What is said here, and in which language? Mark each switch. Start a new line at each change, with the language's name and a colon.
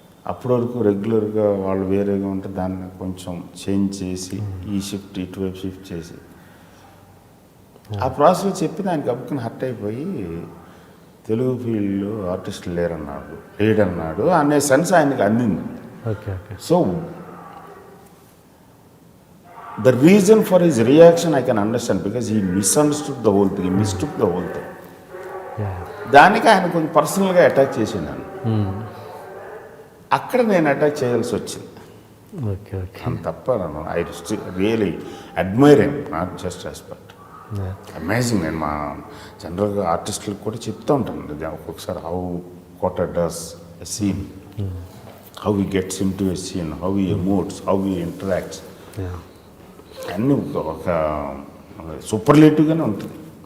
Telugu: అప్పటి వరకు రెగ్యులర్గా వాళ్ళు వేరేగా ఉంటే దాన్ని కొంచెం చేంజ్ చేసి ఈ షిఫ్ట్ ఇటువైపు షిఫ్ట్ చేసి ఆ ప్రాసెస్ చెప్పి దానికి అప్పుకుని హర్ట్ అయిపోయి తెలుగు ఫీల్డ్లో ఆర్టిస్టులు లేడన్నాడు అనే సెన్స్ ఆయనకి అందింది. Okay okay.
English: So the reason for his reaction I can understand because he misunderstood the whole thing, he mistook the whole thing.
Telugu: దానికి ఆయన కొంచెం పర్సనల్గా అటాక్ చేసినాను. అక్కడ నేను అటాక్ చేయాల్సి వచ్చింది. Okay okay. అంత తప్ప నన్ను
English: I really admire him, not just respect. Amazing.
Telugu: నేను మా జనరల్గా ఆర్టిస్టులకు కూడా చెప్తూ ఉంటాను ఒక్కొక్కసారి
English: how Kota does a scene, how he gets into a scene, how he emotes, how he interacts,
Telugu: అన్నీ ఒక సూపర్లేటివ్గానే ఉంటుంది.